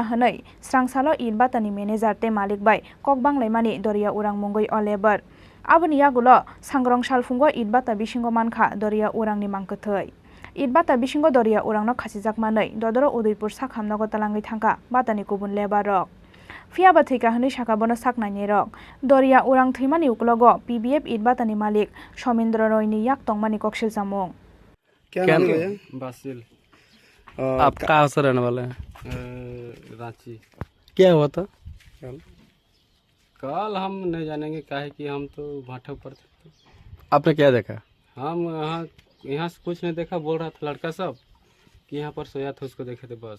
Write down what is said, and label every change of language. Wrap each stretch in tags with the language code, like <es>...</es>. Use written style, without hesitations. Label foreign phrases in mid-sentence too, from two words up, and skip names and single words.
<trp>hanai srangsalo idbatani manager te malik bai kokbang laimani Doria Urang mungoi o labor Aboni yagulo Sangrong Shalfungo idbata bisingo mankha Doria Urang ni mangkothai Idbata bisingo Doria Urangno khasijak manai dodoro Udaipur sakhamnago talangai thangka batani kubun lebar rok Fiaba thika hni saka bono saknai rok Doria Urang thimani uklogo PBF idbatani malik Somendra Roy ni yak tongmani kokshil samung</trp> <hi>क्या नाम है बासिल आप कहाँ से रहने वाले हैं रांची क्या हुआ था कल हम नहीं जानेंगे काहे कि हम तो भाटे पर थे आपने क्या देखा हम यहाँ से कुछ नहीं देखा बोल रहा था लड़का सब कि यहाँ पर सोया था उसको देखे थे बस</hi>